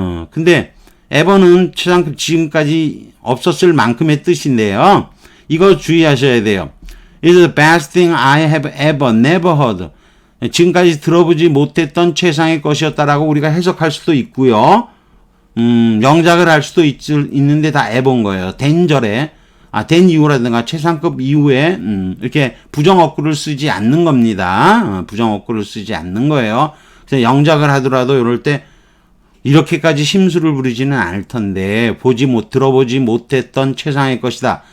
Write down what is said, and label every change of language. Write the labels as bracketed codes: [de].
[ko] 근데 ever는 최상급 지금까지 없었을 만큼의 뜻인데요. 이거 주의하셔야 돼요. [en] It's the best thing I have ever, never heard. [ko] 지금까지 들어보지 못했던 최상의 것이었다라고 우리가 해석할 수도 있고요. 영작을 할 수도 있는데 다 ever인 거예요. 된절에, 된 이후라든가 최상급 이후에, 이렇게 부정어구를 쓰지 않는 겁니다. 부정어구를 쓰지 않는 거예요. 그래서 영작을 하더라도 이럴 때 이렇게까지 심술을 부리지는 않을 텐데, 들어보지 못했던 최상의 것이다.